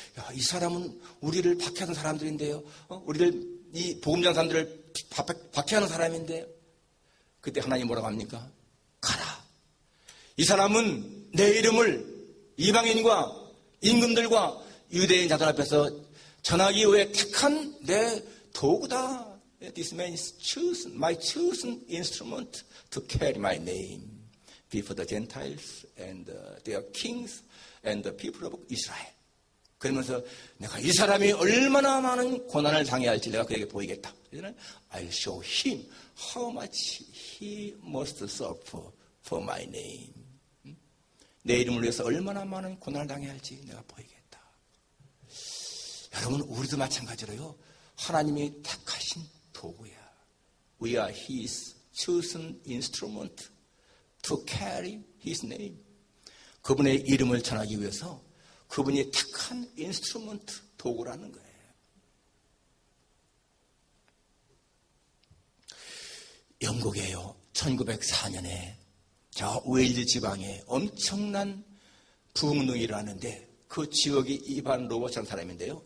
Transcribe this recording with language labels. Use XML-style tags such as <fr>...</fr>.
<ko>야, 이 사람은 우리를 박해하는 사람들인데요. 우리를 이 복음전 사람들을 박해하는 사람인데 그때 하나님 뭐라고 합니까? 가라. 이 사람은 내 이름을 이방인과 임금들과 유대인 자들 앞에서 전하기 위해 택한 내 도구다.</ko> <en>This man is chosen, my chosen instrument to carry my name before the Gentiles and their kings and the people of Israel.</en> <ko>그러면서 내가 이 사람이 얼마나 많은 고난을 당해야 할지 내가 그에게 보이겠다.</ko> <en>I'll show him how much he must suffer for my name.</en> <ko>내 이름을 위해서 얼마나 많은 고난을 당해야 할지 내가 보이겠다. 여러분 우리도 마찬가지로요. 하나님이 택하신 도구야.</ko> <en>We are his chosen instrument to carry his name.</en> <ko>그분의 이름을 전하기 위해서 그분이 택한 인스트루먼트 도구라는 거예요. 영국에요. 1904년에 저 웨일즈 지방에 엄청난 부흥운동이 일어나는데 그 지역이 이반 로버츠라는 사람인데요.</ko>